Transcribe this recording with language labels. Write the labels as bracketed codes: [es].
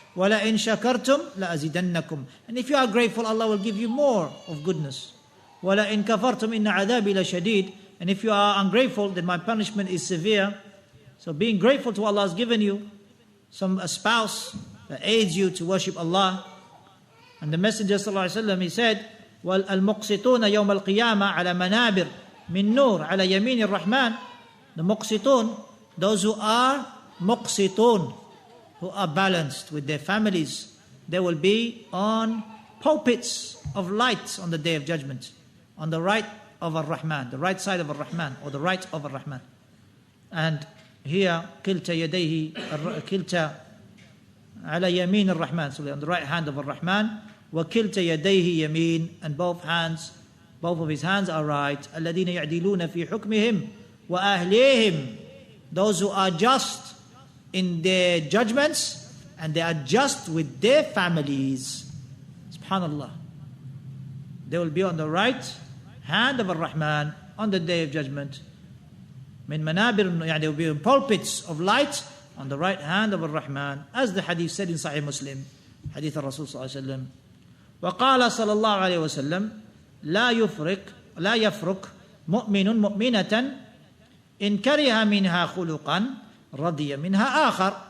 [ar] وَلَئِن شَكَرْتُمْ لَأَزِدَنَّكُمْ. [en] And if you are grateful, Allah will give you more of goodness. [ar] وَلَئِن كَفَرْتُمْ إِنَّ عَذَابِي لَشَدِيدٌ. [en] And if you are ungrateful, then my punishment is severe. So being grateful to Allah has given you a spouse that aids you to worship Allah. And the Messenger ﷺ, he said, [ar] وَالْمُقْسِطُونَ يَوْمَ الْقِيَامَةِ عَلَى مَنَابِرْ مِن نُّورٍ عَلى يَمِينِ الرَّحْمَنِ. [en] The muqsitun, those who are muqsitun, who are balanced with their families, they will be on pulpits of light on the Day of Judgment, on the right of Ar-Rahman, the right side of Ar-Rahman, or the right of Ar-Rahman. And here, [ar] kilta yadayhi, kilta ala yamin Ar-Rahman, [en] so on the right hand of Ar-Rahman, [ar] wa kilta yadayhi yamin, [en] and both of his hands are right. [ar] الَّذِينَ يَعْدِلُونَ فِي حُكْمِهِمْ وَأَهْلِيهِمْ. [en] Those who are just in their judgments, and they are just with their families. Subhanallah. They will be on the right hand of Ar-Rahman on the Day of Judgment. Min manabir, they will be in pulpits of light on the right hand of Ar-Rahman, as the hadith said in Sahih Muslim, hadith of Rasul sallallahu alaihi wasallam. [ar] وقال صلى الله عليه وسلم لا يفرق مؤمن مؤمنة إن كره منها خلقا رضي منها آخر.